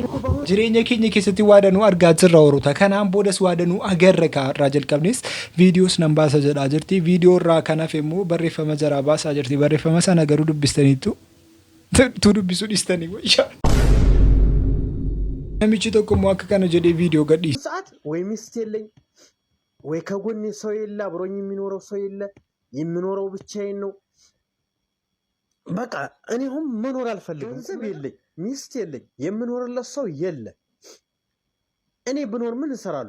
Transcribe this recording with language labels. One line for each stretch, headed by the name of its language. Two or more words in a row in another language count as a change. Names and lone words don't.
Oromo: Jireenya keenya keessatti waadanuu argaa jirra horuta. Kanaan boodas waadanuu agarra kaarraa jalqabnes viidiyoos nan baasa jedhaa jirti. Viidiyoo irraa kanaaf immoo barreeffama jaraa baasaa jirti. Barreeffama sana garuu dubbistaniitu dubbisuu dhiistanii wayyaa. Namichi tokko immoo akka kana jedhee viidiyoo gadhiisa.
Amharic: ሰዓት ወይ ሚስት የለኝ ወይ ከጎኔ ሰው የለ አብሮኝ የሚኖረው ሰው የለ የሚኖረው ብቻዬን ነው። በቃ እኔ ሁን መኖር አልፈልግም። ገንዘብ የለኝ ሚስት የለኝ የምኖርለት ሰው የለ። እኔ ብኖር ምን እሰራለሁ?